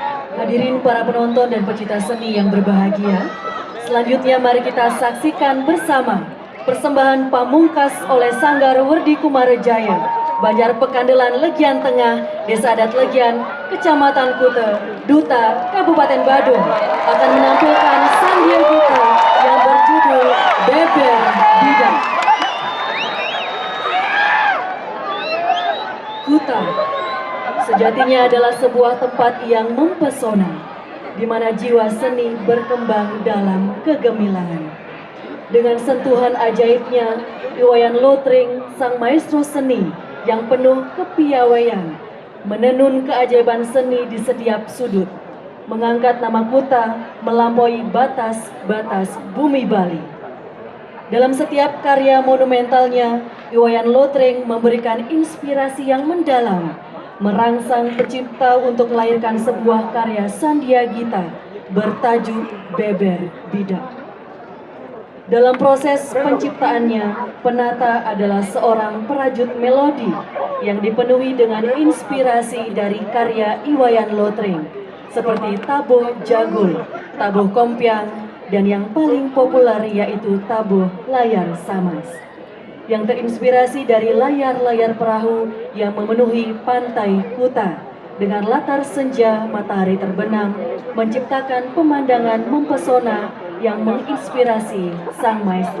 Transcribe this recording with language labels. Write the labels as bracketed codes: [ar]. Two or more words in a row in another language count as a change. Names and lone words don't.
[id] Hadirin para penonton dan pecinta seni yang berbahagia, selanjutnya mari kita saksikan bersama persembahan pamungkas oleh Sanggar Werdi Kumarejaya, Banjar Pekandelan Legian Tengah, Desa Adat Legian, Kecamatan Kute, Duta, Kabupaten Badung, akan menampilkan Sandia Gita yang berjudul Beber Bidak. Kuta sejatinya adalah sebuah tempat yang mempesona, di mana jiwa seni berkembang dalam kegemilangan. Dengan sentuhan ajaibnya, Iwayan Lotring, sang maestro seni yang penuh kepiawaian, menenun keajaiban seni di setiap sudut, mengangkat nama Kuta melampaui batas-batas bumi Bali. Dalam setiap karya monumentalnya, Iwayan Lotring memberikan inspirasi yang mendalam, merangsang pencipta untuk melahirkan sebuah karya Sandia Gita bertajuk Beber Bidak. Dalam proses penciptaannya, penata adalah seorang perajut melodi yang dipenuhi dengan inspirasi dari karya Iwayan Lotring, seperti tabuh jagul, tabuh kompiang, dan yang paling populer yaitu tabuh layar samas, yang terinspirasi dari layar-layar perahu yang memenuhi pantai Kuta dengan latar senja matahari terbenam, menciptakan pemandangan mempesona yang menginspirasi sang maestro.